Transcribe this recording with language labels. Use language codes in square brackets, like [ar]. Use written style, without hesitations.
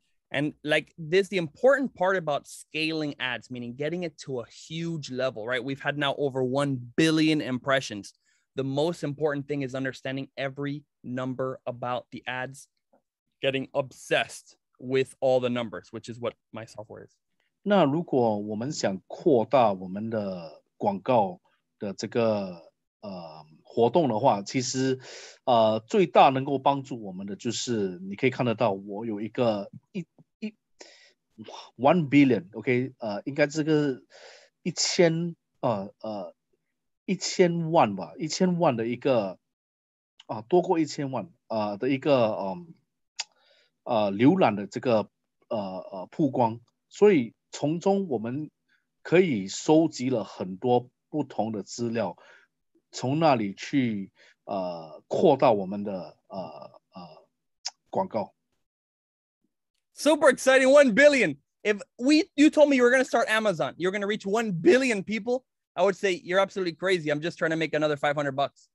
[en] And like this, the important part about scaling ads, meaning getting it to a huge level, right? We've had now over 1 billion impressions. The most important thing is understanding every number about the ads, getting obsessed with all the numbers, which is what my software is. [zh] 那如果我们想扩大我们的广告的这个活动的话，其实最大能够帮助我们的就是你可以看得到，我有一个1 billion，OK， 应该这个1000万吧，1000万的一个多过1000万的一个浏览的这个曝光，所以从中我们可以收集了很多不同的资料，从那里去扩大我们的广告。 [en] Super exciting, 1 billion. If you told me you were going to start Amazon, you're going to reach 1 billion people, I would say you're absolutely crazy. I'm just trying to make another $500.